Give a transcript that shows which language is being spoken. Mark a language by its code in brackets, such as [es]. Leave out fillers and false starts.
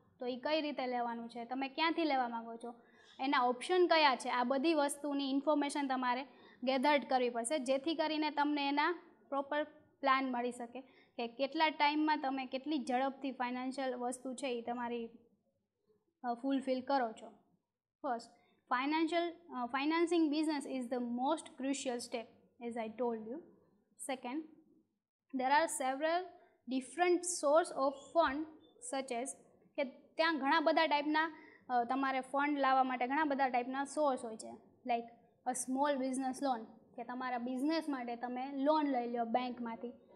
[gu] તો એ કઈ રીતે લેવાનું છે, તમે ક્યાંથી લેવા માંગો છો, એના ઓપ્શન કયા છે, આ બધી વસ્તુની ઇન્ફોર્મેશન તમારે ગેધર્ડ કરવી પડશે, જેથી કરીને તમને એના પ્રોપર પ્લાન મળી શકે કે કેટલા ટાઈમમાં તમે કેટલી ઝડપથી ફાઇનાન્શિયલ વસ્તુ છે એ તમારી ફૂલફિલ કરો છો. [en] First, financing business is the most crucial step, as I told you. Second, there are several different source of fund such as [gu] કે ત્યાં ઘણા બધા ટાઈપના તમારે ફંડ લાવવા માટે ઘણા બધા ટાઈપના સોર્સ હોય છે, [en] like a small business loan [gu] કે તમારા બિઝનેસ માટે તમે લોન લઈ લો બેંકમાંથી.